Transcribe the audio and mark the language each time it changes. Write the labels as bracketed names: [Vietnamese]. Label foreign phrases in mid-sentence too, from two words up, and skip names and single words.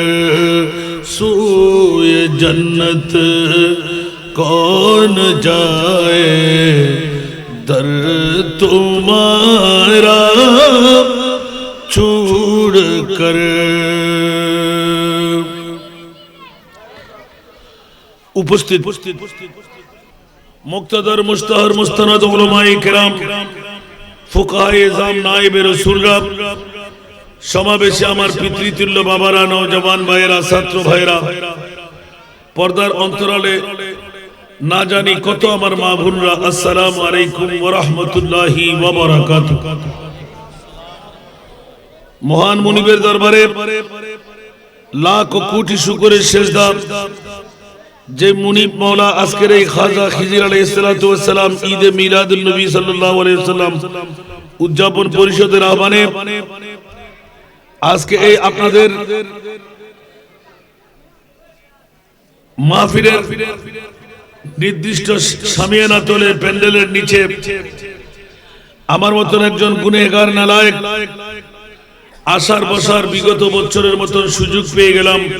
[Urdu] سوئے جنت کون جائے در تمہارا چھوڑ کر [Bangla] উপস্থিত মুক্তাদির মুস্তাহার মুস্তানাদ উলামায়ে কেরাম ফুকাহায়ে এজাম নায়েবে রাসুলরা সমাবেশে আমার পিতৃতুল্য বাবারা নওজোয়ান ভাইরা ছাত্র ভাইরা পর্দার অন্তরালে না জানি কত আমার মা বোনরা [Arabic] السلام عليكم ورحمة الله وبركاته [Bangla] মহান মুনিবের দরবারে লাখ কোটি শুকরের সেজদা যে মুনিব মাওলা আজকের এই খাজা খিজির [Arabic] عليه الصلاة والسلام [Bangla] ঈদে মিলাদুন নবী [Arabic] صلى الله عليه وسلم [Bangla] উদযাপন পরিষদের আহ্বানে আজকে এই আপনাদের মাহফিলের নির্দিষ্ট সামিয়ানা তলে প্যান্ডেলের নিচে আমার মতন একজন গুনাহগার নালায়েক আশার বসার বিগত বছরের মতন সুযোগ পেয়ে গেলাম